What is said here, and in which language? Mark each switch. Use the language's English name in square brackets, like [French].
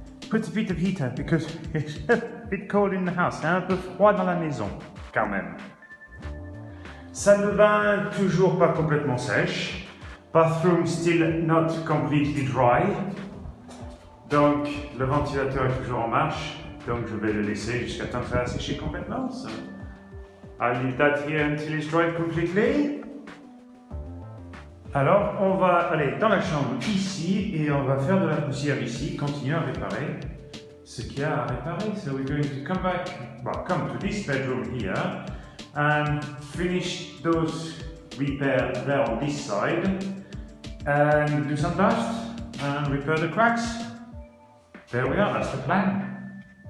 [English] Put a bit of heater, because it's a bit cold in the house, [French] c'est un peu froid dans la maison, quand même. Salle de bain, toujours pas complètement sèche. [English] Bathroom, still not completely dry. [French] Donc, le ventilateur est toujours en marche. Donc je vais le laisser jusqu'à temps que ça a séché complètement. [English] So I'll leave that here until it's dried completely. [French] Alors on va aller dans la chambre ici et on va faire de la poussière ici, continuer à réparer ce qu'il y a à réparer. [English] So we're going to come to this bedroom here and finish those repairs there on this side and do some dust and repair the cracks. There we are, that's the plan.